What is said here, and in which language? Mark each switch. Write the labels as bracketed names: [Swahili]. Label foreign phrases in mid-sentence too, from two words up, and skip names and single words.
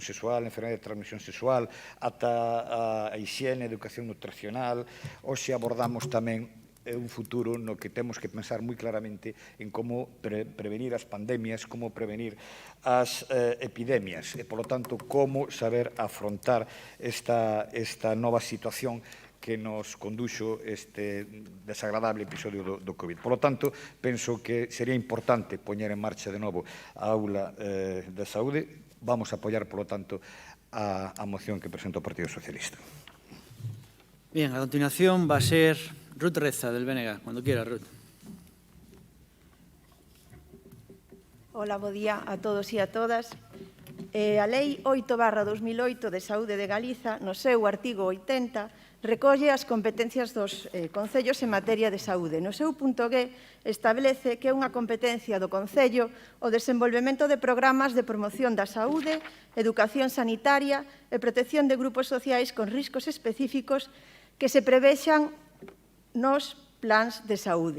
[Galician] sexual, enfermedade de transmisión sexual, ata a higiene, educación nutricional, hoxe abordamos tamén un futuro no que temos que pensar moi claramente en como prevenir as pandemias, como prevenir as epidemias e, polo tanto, como saber afrontar esta nova situación que nos conduxo este desagradable episodio do COVID. [Spanish] Por lo tanto, [Galician] penso que sería importante poñer en marcha de novo a aula de saúde. Vamos a apoiar, [Spanish] por lo tanto, [Galician] a moción que presenta o Partido Socialista. [Spanish] Bien, a continuación va a ser Ruth Reza, del BNG. Cuando quiera, Ruth. [Galician] Hola, bo día a todos e a todas. A Lei 8/2008 de Saúde de Galiza, no seu artigo 80, recolle as competencias dos concellos en materia de saúde. No seu punto G establece que é unha competencia do Concello o desenvolvemento de programas de promoción da saúde, educación sanitaria e protección de grupos sociais con riscos específicos que se prevexan nos plans de saúde.